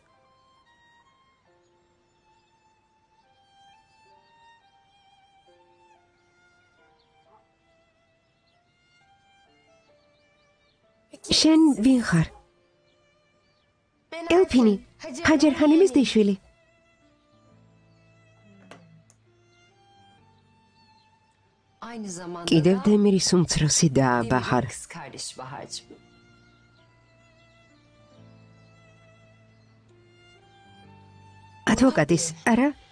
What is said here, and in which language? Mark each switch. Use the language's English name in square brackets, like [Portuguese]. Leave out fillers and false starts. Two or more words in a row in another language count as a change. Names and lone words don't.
[Georgian] შენ ვინ ხარ? ელფინი, ჰაჯერ ხანიმის დიშვილი. [Turkish] Aynı zamanda [Georgian] კიდევ [Turkish] da [Georgian] დემირის უმცროსი და [Turkish] Demir'in ბაჰარ. kız kardeşi Bahar'cığım. [Georgian] ადვოკატის, არა?